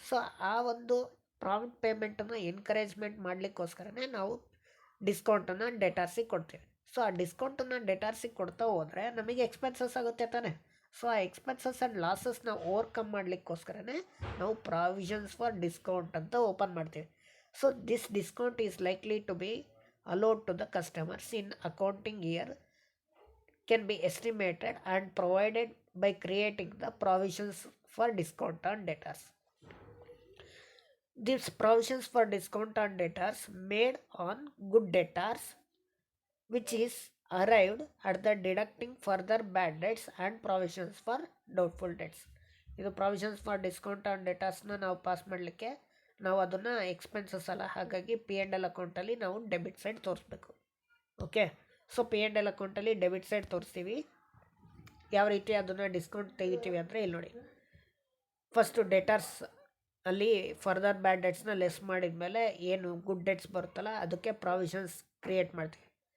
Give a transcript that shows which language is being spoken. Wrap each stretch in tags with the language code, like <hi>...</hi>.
<kn>So ಆ ಒಂದು prompt ಪೇಮೆಂಟನ್ನು ಎನ್ಕರೇಜ್ಮೆಂಟ್ ಮಾಡಲಿಕ್ಕೋಸ್ಕರನೇ ನಾವು ಡಿಸ್ಕೌಂಟನ್ನು ಡೆಟಾರ್ಸಿಗೆ ಕೊಡ್ತೀವಿ. ಸೊ ಆ ಡಿಸ್ಕೌಂಟನ್ನು ಡೆಟಾರ್ಸಿಗೆ ಕೊಡ್ತಾ ಹೋದರೆ ನಮಗೆ ಎಕ್ಸ್ಪೆನ್ಸಸ್ ಆಗುತ್ತೆ ತಾನೆ. ಸೊ ಆ ಎಕ್ಸ್ಪೆನ್ಸಸ್ ಆ್ಯಂಡ್ ಲಾಸಸ್ನ ಓವರ್ಕಮ್ ಮಾಡಲಿಕ್ಕೋಸ್ಕರನೇ ನಾವು ಪ್ರಾವಿಷನ್ಸ್ ಫಾರ್ ಡಿಸ್ಕೌಂಟ್ ಅಂತ ಓಪನ್ ಮಾಡ್ತೀವಿ.</kn> <en>So this discount is likely to be allowed to the customers in accounting year can be estimated and provided by creating the provisions for discount on debtors. These provisions for discount on debtors made on good debtors which is arrived at the deducting further bad debts and provisions for doubtful debts.</en> <kn>ಇದು provisions for discount on ಡೆಟಾರ್ಸ್ನ ನಾವು pass ಮಾಡಲಿಕ್ಕೆ ನಾವು ಅದನ್ನು expenses ಅಲ್ಲ, ಹಾಗಾಗಿ P&L ಅಕೌಂಟಲ್ಲಿ ನಾವು debit side ತೋರಿಸ್ಬೇಕು. ಓಕೆ, ಸೊ P&L ಅಕೌಂಟಲ್ಲಿ ಡೆಬಿಟ್ ಸೈಡ್ ತೋರಿಸ್ತೀವಿ. ಯಾವ ರೀತಿ ಅದನ್ನು ಡಿಸ್ಕೌಂಟ್ ತೆಗಿತೀವಿ ಅಂದರೆ ಇಲ್ಲಿ ನೋಡಿ, ಫಸ್ಟು ಡೆಟಾರ್ಸ್ ಅಲ್ಲಿ ಫರ್ದರ್ ಬ್ಯಾಡ್ ಡೆಟ್ಸ್ನ ಲೆಸ್ ಮಾಡಿದ ಮೇಲೆ ಏನು ಗುಡ್ ಡೆಟ್ಸ್ ಬರುತ್ತಲ್ಲ ಅದಕ್ಕೆ ಪ್ರಾವಿಷನ್ಸ್ ಕ್ರಿಯೇಟ್ ಮಾಡ್ತೀವಿ.</kn>